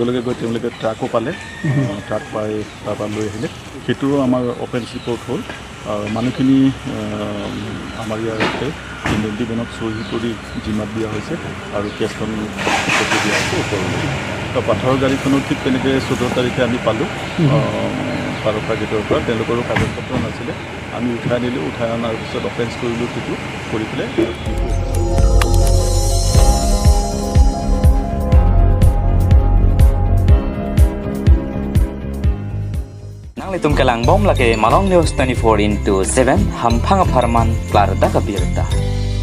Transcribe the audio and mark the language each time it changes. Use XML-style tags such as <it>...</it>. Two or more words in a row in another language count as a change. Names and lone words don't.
<as>লগে গৈ তেওঁলোকে ট্ৰাকো পালে ট্ৰাক পাই তাৰপৰা লৈ আহিলে সেইটোও আমাৰ</as> <en>offence report</en> <as>হ'ল মানুহখিনি আমাৰ ইয়াতে ইণ্ডেণ্টিমেণ্টত চহী কৰি জিম্মাত দিয়া হৈছে আৰু কেছখন পঠিয়াই দিয়া হৈছে ওপৰলৈ তো পাথৰ গাড়ীখনো ঠিক তেনেকৈ 14 তাৰিখে আমি পালোঁ পাৰপৰা গেটৰ পৰা তেওঁলোকৰো কাগজ পত্ৰ নাছিলে আমি উঠাই আনিলোঁ উঠাই অনাৰ পিছত অফেন্স কৰিলোঁ সেইটো কৰি পেলাই</as> <mjw>Nang kelang bom lagi malong news 24/7 hampang aparman klar da kabirta</mjw>